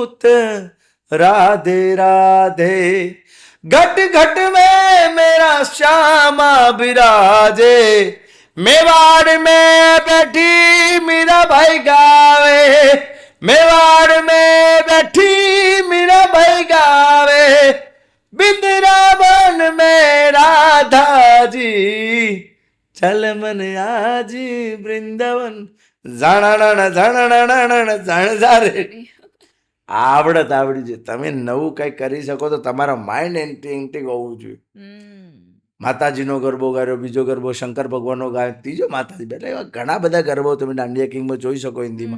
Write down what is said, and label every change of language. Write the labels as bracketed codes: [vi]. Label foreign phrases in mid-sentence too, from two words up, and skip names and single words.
[hi] त राधे राधे, घट घट में मेरा श्यामा विराजे, मेवाड़ में बैठी मीरा भाई गावे, मेवाड़ में बैठी मीरा भाई गावे, बिंद्रावन में राधा जी, चल मन आज वृंदावन, જાણાણા જાણાણા જાણ જારે. [gu] આવડત આવડી છે. તમે નવું કઈ કરી શકો તો તમારા માઇન્ડ એન્ટિંગ હોવું જોઈએ. માતાજીનો ગરબો ગાયો, બીજો ગરબો શંકર ભગવાનનો ગાયો, ત્રીજો માતાજી. એટલે એવા ઘણા બધા ગરબો તમે દાંડિયા કિંગમાં જોઈ શકો હિન્દીમાં.